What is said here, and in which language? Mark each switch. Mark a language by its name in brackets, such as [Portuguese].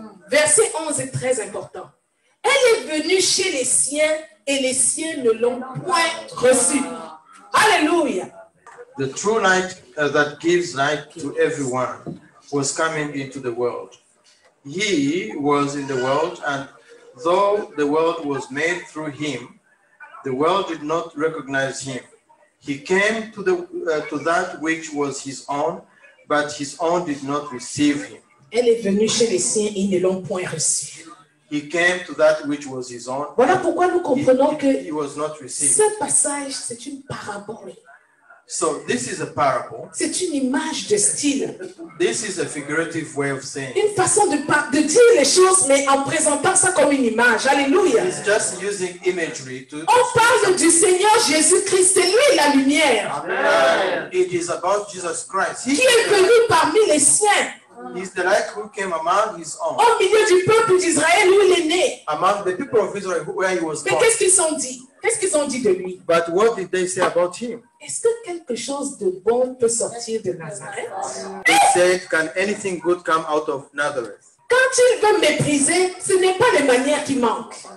[French] Verset 11 est très important. Elle est venue chez les siens et les siens ne l'ont point reçue. Alléluia. [English] The true light that gives light to everyone was coming into the world. He was in the world, and though the world was made through him, the world did not recognize him. He came to that which was his own, but his own did not receive him. [French] Elle est venue chez les siens et ils ne l'ont point reçue. [English] He came to that which was his own. [French] Voilà pourquoi nous comprenons que [English] He was not received. [French] ce passage, c'est une parabole. [English] So this is a parable. [French] C'est une image de style. [English] This is a figurative way of saying. [French] Une façon de dire les choses, mais en présentant ça comme une image. Alléluia. [English] It's just using imagery to. [French] On parle du Seigneur Jésus-Christ. C'est lui la lumière. [English] It is about Jesus Christ. [French] Qui est venu parmi les siens. [English] He's the light who came among his own, [French] Au milieu du peuple d'Israël où il est né. [English] among the people of Israel where he was [French] Mais [English] born. [French] qu'est-ce qu'ils ont dit? Qu'est-ce qu'ils ont dit de lui? [English] But what did they say about him? [French] Est-ce que quelque chose de bon peut sortir de Nazareth? [English] They said, "Can anything good come out of Nazareth?" [French] Quand il veut mépriser, ce n'est pas les manières qui manquent.